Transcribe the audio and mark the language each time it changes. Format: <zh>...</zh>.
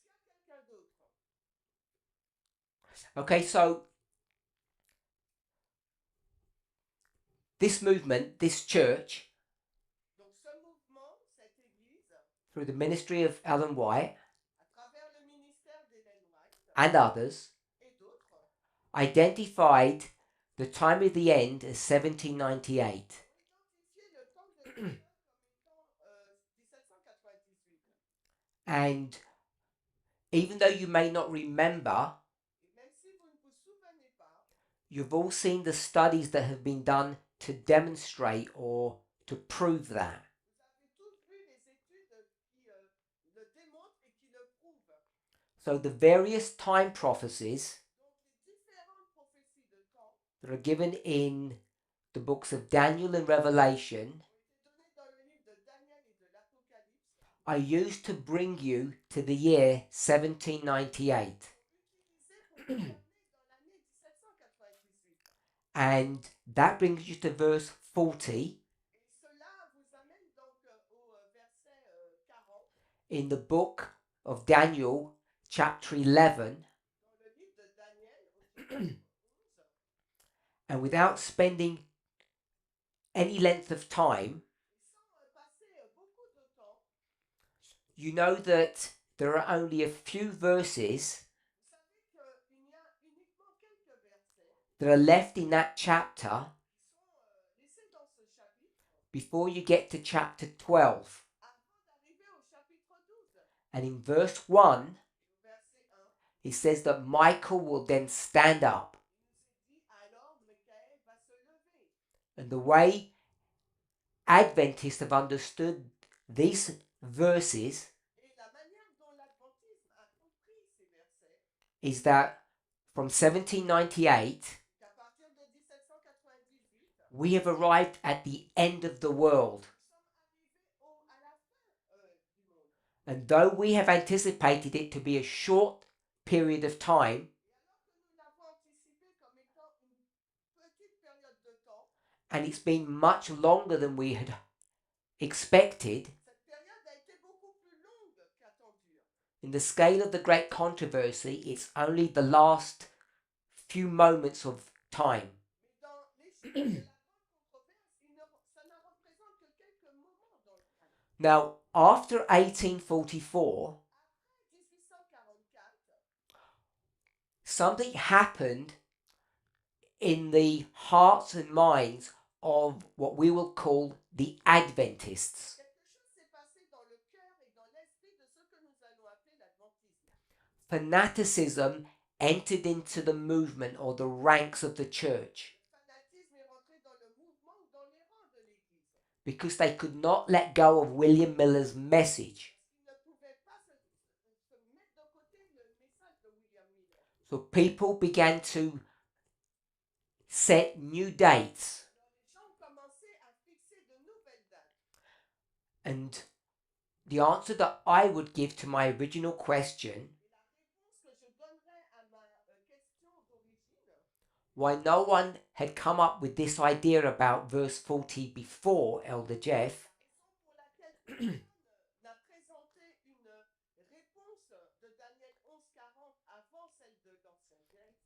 <fr>Est-ce qu'il y a quelqu'un d'autre?</fr> <en>Okay, so this movement, this church,</en> <fr>Donc ce mouvement, cette église,</fr> <en>through the ministry of Ellen White</en> <fr>à travers le ministère d'Ellen White</fr> <en>and others,</en> <fr>et d'autres,</fr> <en>identified the time of the end as 1798.</en> <fr>ont identifié le temps de la fin comme étant 1798.</fr> <en>And even though you may not remember,</en> <fr>Et même si vous ne vous souvenez pas,</fr> <en>you've all seen the studies that have been done to demonstrate or to prove that.</en> <fr>vous avez tous vu les études qui le démontrent et qui le prouvent.</fr> <en>So the various time prophecies</en> <fr>Donc les différentes prophéties de temps</fr> <en>that are given in the books of Daniel and Revelation</en> <fr>ont été données dans le livre de Daniel et de l'Apocalypse</fr> <en>are used to bring you to the year 1798.</en> <fr>utilisées pour vous amener dans l'année 1798.</fr> <en>And that brings you to verse 40</en> <fr>Et cela vous amène donc au verset 40</fr> <en>in the book of Daniel, chapter 11.</en> <fr>dans le livre de Daniel au chapitre 11.</fr> <en>And without spending any length of time,</en> <fr>Et sans passer beaucoup de temps,</fr> <en>you know that there are only a few verses</en> <fr>vous savez qu'il y a uniquement quelques versets</fr> <en>that are left in that chapter</en> <fr>qui sont laissés dans ce chapitre</fr> <en>before you get to chapter 12.</en> <fr>avant d'arriver au chapitre 12.</fr> <en>And in verse 1,</en> <fr>Et au verset 1,</fr> <en>it says that Michael will then stand up.</en> <fr>il nous est dit alors Michael va se lever.</fr> <en>And the way Adventists have understood these verses</en> <fr>Et la manière dont l'adventisme a compris ces versets,</fr> <en>is that from 1798,</en> <fr>qu'à partir de 1798,</fr> <en>we have arrived at the end of the world.</en> <fr>nous sommes arrivés à la fin du monde.</fr> <en>And though we have anticipated it to be a short period of time,</en> <fr>Et alors que nous l'avons anticipé comme étant une petite période de temps,</fr> <en>and it's been much longer than we had expected,</en> <fr>cette période a été beaucoup plus longue qu'attendue.</fr> <en>In the scale of the great controversy, it's only the last few moments of time.</en> <fr>Mais dans l'échelle de la grande controverse, ça ne représente que quelques moments dans le temps.</fr> <en>Now, after 1844,</en> <fr>Après 1844,</fr> <en>something happened in the hearts and minds of what we will call the Adventists.</en> <fr>quelque chose s'est passé dans le cœur et dans l'esprit de ce que nous allons appeler l'adventisme.</fr> <en>Fanaticism entered into the movement or the ranks of the church</en> <fr>Le fanatisme est rentré dans le mouvement ou dans les rangs de l'Église.</fr> <en>because they could not let go of William Miller's message.</en> <fr>Parce qu'ils ne pouvaient pas se mettre de côté le message de William Miller.</fr> <en>So people began to set new dates.</en> <fr>Alors les gens ont commencé à fixer de nouvelles dates.</fr> <en>And the answer that I would give to my original question,</en> <fr>Et la réponse que je donnerais à ma question d'origine,</fr> <en>why no one had come up with this idea about verse 40 before Elder Jeff,</en> <fr>raison pour laquelle personne n'a présenté une réponse de Daniel 11:40 avant celle de l'ancien Jeff,</fr>